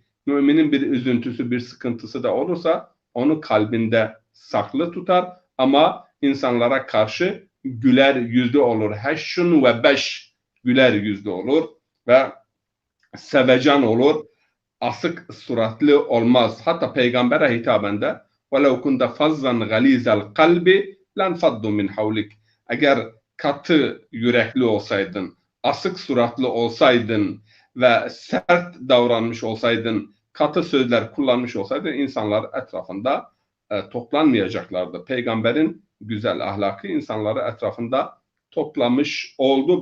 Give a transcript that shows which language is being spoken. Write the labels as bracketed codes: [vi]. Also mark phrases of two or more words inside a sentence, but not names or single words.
[tr] Müminin bir üzüntüsü, bir sıkıntısı da olursa onu kalbinde saklı tutar ama insanlara karşı güler yüzlü olur. Heşşun ve beş, güler yüzlü olur ve sevecan olur. Asık suratlı olmaz. Hatta Peygamber'e hitaben de [ar] وَلَوْ كُنْدَ فَزَّنْ غَلِيزَ الْقَلْبِ لَنْفَضُّ مِنْ حَوْلِكَ. [tr] Eğer katı yürekli olsaydın, asık suratlı olsaydın ve sert davranmış olsaydın, katı sözler kullanmış olsaydın insanlar etrafında toplanmayacaklardı. Peygamberin güzel ahlakı insanları etrafında toplamış oldu.